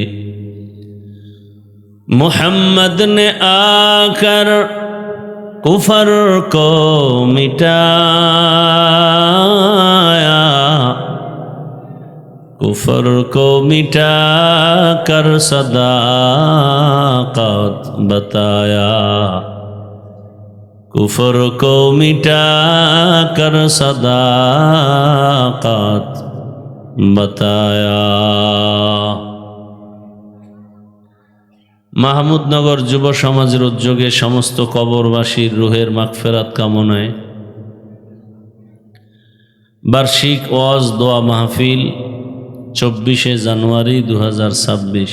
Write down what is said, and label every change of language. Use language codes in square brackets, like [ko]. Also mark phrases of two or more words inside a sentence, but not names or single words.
[ur] محمد نے آ کر کفر کو مٹایا، کفر کو مٹا کر صداقت بتایا، کفر کو مٹا کر صداقت بتایا۔ [bn] মাহমুদনগর যুব সমাজের উদ্যোগে সমস্ত কবরবাসীর রুহের মাগফিরাত কামনায় বার্ষিক ওয়াজ দোয়া মাহফিল 24শে জানুয়ারি 2026।